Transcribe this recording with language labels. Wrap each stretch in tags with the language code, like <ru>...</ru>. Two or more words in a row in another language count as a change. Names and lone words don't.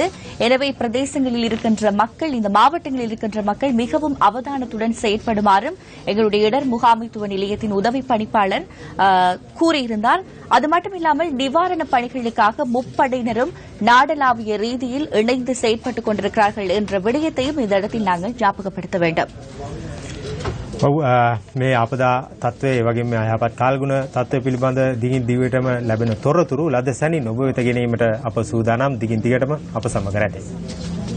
<ta>எனவே பிரதேசங்களில் இருக்கின்ற மக்கள், இந்த மாவட்டங்களில் இருக்கின்ற மக்கள் மிகவும் அவதானத்துடன் செயற்படுமாறும் எங்களுடைய இடர் முகாமைத்துவ நிலையத்தின் உதவி பணிப்பாளர் கூறியிருந்தார். அது மட்டுமில்லாமல் நிவாரணப் பணிகளுக்காக முப்படையினரும் நாடளாவிய ரீதியில் இணைந்து செயற்பட்டுக் கொண்டிருக்கிறார்கள் என்ற விடயத்தையும் இந்த இடத்தில் நாங்கள் ஞாபகப்படுத்த வேண்டும்.</ta> <si>මේ අපදා තත්ත්වය වගේම යහපත් කාලගුණ තත්ත්වය පිළිබඳ දිගින් දිගටම ලැබෙන තොරතුරු ලද සැනින් ඔබ වෙත ගෙනීමට අප සූදානම්. දිගින් දිගටම අප සමග රැඳෙන්න.</si>